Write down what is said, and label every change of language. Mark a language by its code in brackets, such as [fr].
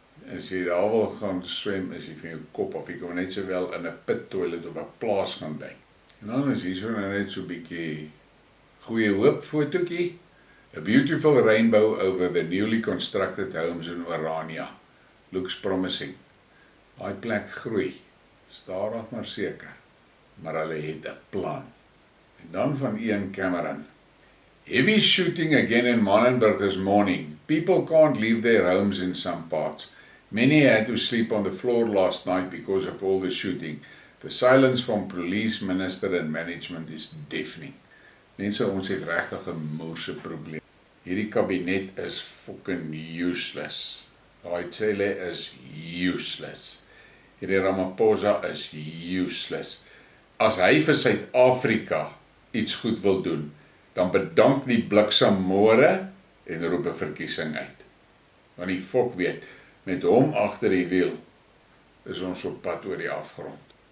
[af] As jy daar wil gaan swem, is jy van jou kop af. Jy kan net sowel in 'n pit toilet op 'n plaas gaan dink. En dan is hier so net so 'n bietjie goeie hoop fotootjie. [en] A beautiful rainbow over the newly constructed homes in Orania. Looks promising. [af] Daai plek groei. Stadig maar seker. Maar hulle het 'n plan. En dan van Ian Cameron. [en] Heavy shooting again in Manenberg this morning. People can't leave their homes in some parts. Many had to sleep on the floor last night because of all the shooting. The silence from police, minister and management is deafening. [af] Mense, ons het regtig 'n moorse probleem. Hierdie kabinet is [en] fucking useless. [af] Daai Cele is useless. Hierdie Ramaphosa is useless. as hy vir Suid-Afrika iets goed wil doen, dan bedank die bliksemmoore en roep 'n verkiesing uit. Want die volk weet, met hom agter die wiel, is ons op pad oor die afgrond.